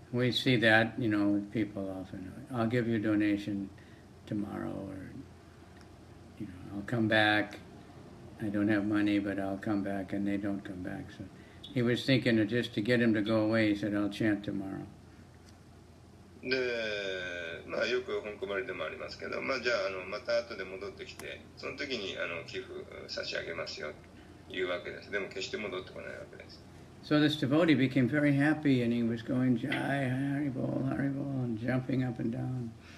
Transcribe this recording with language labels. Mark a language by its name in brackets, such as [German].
[English] We see that, with people often. I'll give you a donation tomorrow, or, I'll come back. I don't have money, but I'll come back, and they don't come back. So he was thinking of just to get him to go away. He said, "I'll chant tomorrow." [Japanese] で、よく本込まれでもありますけど、じゃあまた後で戻ってきて、その時に寄付差し上げますよというわけです。でも決して戻ってこないわけです。 [English] So this devotee became very happy, and he was going, "Jai, Haribol, Haribol," and jumping up and down.